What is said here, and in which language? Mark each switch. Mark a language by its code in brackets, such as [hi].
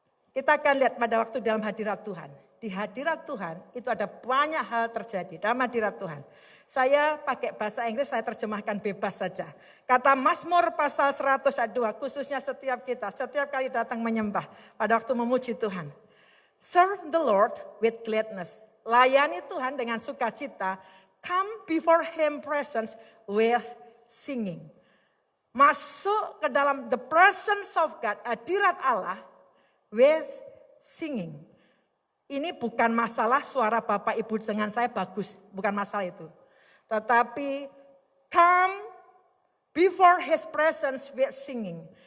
[id] Kita akan lihat pada waktu dalam hadirat Tuhan. Di hadirat Tuhan itu ada banyak hal terjadi dalam hadirat Tuhan. Saya pakai bahasa Inggris, saya terjemahkan bebas saja. Kata Mazmur pasal 100 ayat 2, khususnya setiap kita, setiap kali datang menyembah pada waktu memuji Tuhan. [en] Serve the Lord with gladness. [id] Layani Tuhan dengan sukacita. [en] Come before Him presence with singing. [id] Masuk ke dalam [en] the presence of God, [id] hadirat Allah [en] with singing. [id] Ini bukan masalah suara Bapak Ibu dengan saya bagus, bukan masalah itu. Tetapi [en] come before His presence with singing.